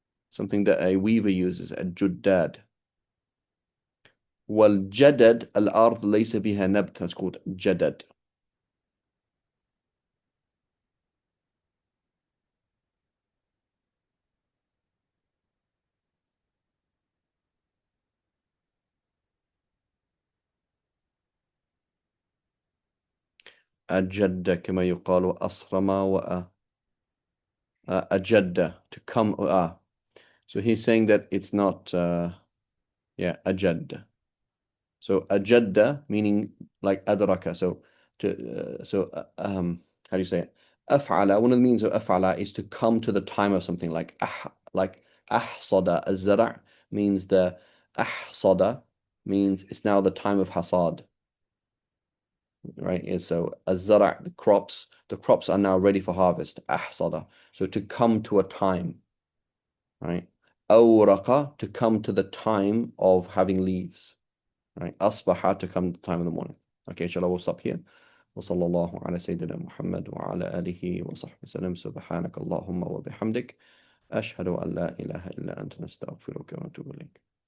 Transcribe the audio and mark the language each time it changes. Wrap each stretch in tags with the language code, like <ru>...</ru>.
<en>Something that a weaver uses, الجداد.</en> <ar>والجدد الأرض ليس بها نبت.</ar> <en>That's called جدد.</en> <ar>أجد كما يقال أصرم أجد</ar> <en>to come. So he's saying that it's not أجد. So أجد meaning like أدرك. So how do you say it? أفعل, one of the meanings of أفعل is to come to the time of something, like</en> <ar>أحصد الزرع</ar> <en>means أحصد means it's now the time of hasad. Right, and so الزرع, the crops are now ready for harvest. أحصد, so to come to a time, right? أورق, to come to the time of having leaves, right? أصبح, to come to the time of the morning. Okay, inshallah, we'll stop here.</en> <ar>وصلى الله على سيدنا محمد وعلى آله وصحبه وسلم. سبحانك اللهم وبحمدك أشهد أن لا إله إلا أنت نستغفرك ونتوب إليك.</ar>